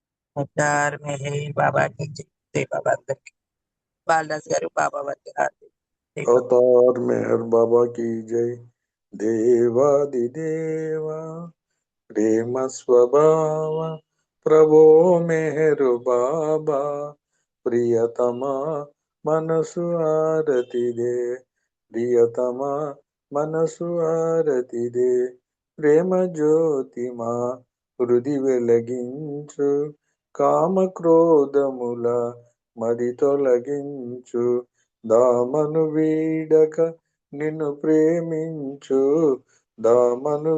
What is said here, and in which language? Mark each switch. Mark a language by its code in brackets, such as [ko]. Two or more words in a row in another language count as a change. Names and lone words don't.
[te] అవతార్ మెహర్ బాబా [hi] की जय जय [te] बाबा అందరికి బాలరాజ్ గారు బాబా వారికి హారతి జై బాబా [hi] अवतार मेहर बाबा की जय [te] దేవాదిదేవా ప్రేమ స్వభావ ప్రభో మెహర్ బాబా ప్రియతమా మనసు ఆరతి దే ప్రియతమా మనసు ఆరతిదే ప్రేమ జ్యోతిమా హృది వెలగించు కామ క్రోధముల మరి తొలగించు దామను వీడక నిన్ను ప్రేమించు దామను